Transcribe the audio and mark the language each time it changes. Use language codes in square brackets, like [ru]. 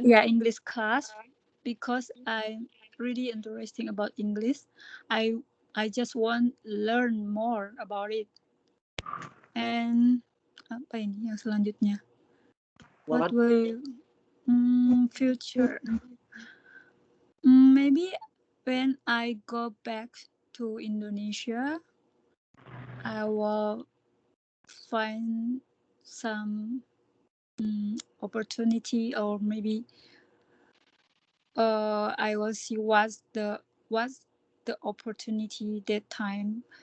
[en] Yeah, English class because I'm really interested about English. I just want to learn more about it. [id] And apa ini yang selanjutnya? [en] What What? will future? Maybe when I go back to Indonesia, I will find some opportunity, or maybe I will see what's the opportunity that time.